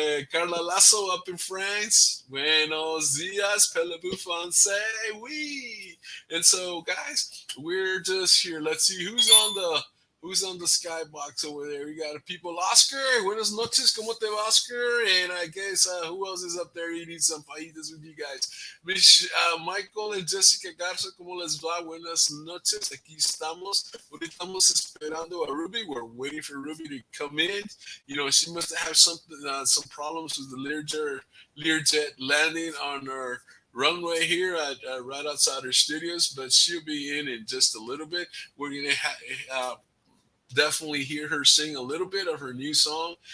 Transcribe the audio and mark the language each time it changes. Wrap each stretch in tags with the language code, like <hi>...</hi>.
<en>Carla Lasso up in France.</en> <es>Buenos días,</es> <en>Pelabou Francais. Oui. And so, guys, we're just here. Let's see who's on the skybox over there. We got people.</en> <es>Oscar, buenas noches. ¿Cómo te va, Oscar?</es> <en>And I guess who else is up there eating some fajitas with you guys?</en> <es>Michael and Jessica Garza, ¿cómo les va? Buenas noches. Aquí estamos. Ahorita estamos esperando a Ruby.</es> <en>We're waiting for Ruby to come in. She must have some problems with the Learjet landing on her runway here at right outside her studios, but she'll be in just a little bit. We're gonna definitely hear her sing a little bit of her new song.</en>